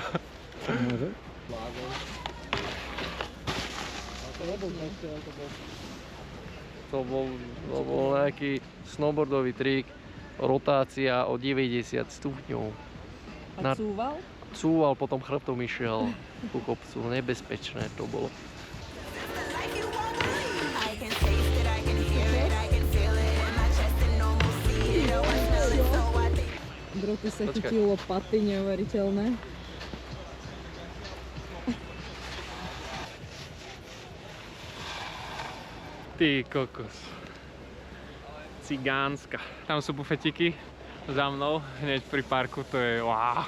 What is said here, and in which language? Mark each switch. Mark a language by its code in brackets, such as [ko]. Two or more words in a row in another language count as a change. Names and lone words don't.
[sk] To bol nejaký snowboardový trik, rotácia o 90 stupňov. A cúval? Cúval, potom chrbtom išiel ku kopcu, nebezpečné to bolo. [en] Like you won't believe. I can taste it, I can hear it, I can feel it in my chest and almost see it. Oh, I smell it, so I think. [sk] Droty sa Počkaj. chytí lopaty neuveriteľné. Ty kokos. Cigánska. Tam sú bufetiky za mnou, hneď pri parku, to je wow.